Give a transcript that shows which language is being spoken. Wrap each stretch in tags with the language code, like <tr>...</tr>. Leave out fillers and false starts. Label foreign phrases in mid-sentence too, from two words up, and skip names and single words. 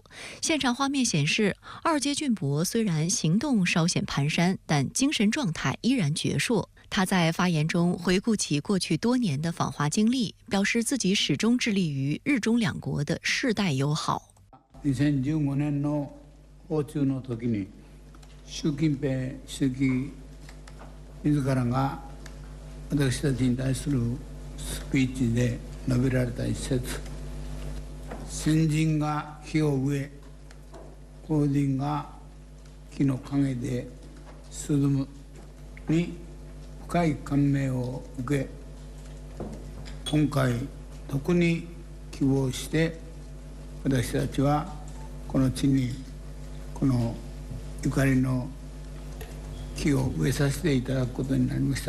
<zh>现场画面显示，二阶俊博虽然行动稍显蹒跚，但精神状态依然矍铄。他在发言中回顾起过去多年的访华经历，表示自己始终致力于日中两国的世代友好。</zh> <ja>2015年の訪中の時に習近平主席自らが私たちに対するスピーチで述べられた一節、先人が木を植え、後人が木の陰で涼むに深い感銘を受け、今回特に希望して私たちはこの地にこのゆかりの木を植えさせていただくことになりました。</ja>